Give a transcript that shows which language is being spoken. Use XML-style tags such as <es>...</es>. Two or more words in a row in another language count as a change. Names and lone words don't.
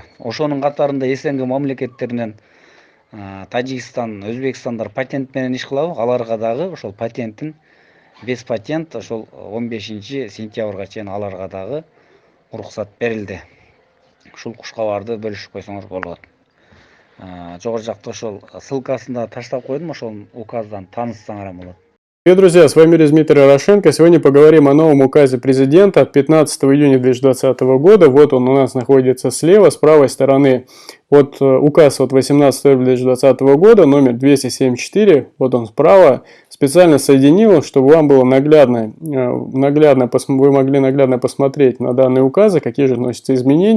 <ky>Ошонун катарында СНГ мамлекеттеринен Тажикстан, Өзбекстандар патент менен иш кылабы, аларга дагы ошол патенттин</ky> <ru>без патент</ru> <ky>ошол 15 сентябрга чейин аларга дагы уруксат берилди. Ушул куш кабарды бөлүшүп койсоңор болот. Жогору жакта ошол ссылкасында таштап койдум, ошол указдан тааныссаңар болот.</ky> <ru>Привет, друзья, с вами Дмитрий Рошенко. Сегодня поговорим о новом указе президента от 15 июня 2020 года. Вот он у нас находится слева, с правой стороны Вот указ от 18 февраля 2020 года, номер 274, вот он справа, специально соединил, чтобы вам было вы могли наглядно посмотреть на данные указы, какие же вносятся изменения.</ru>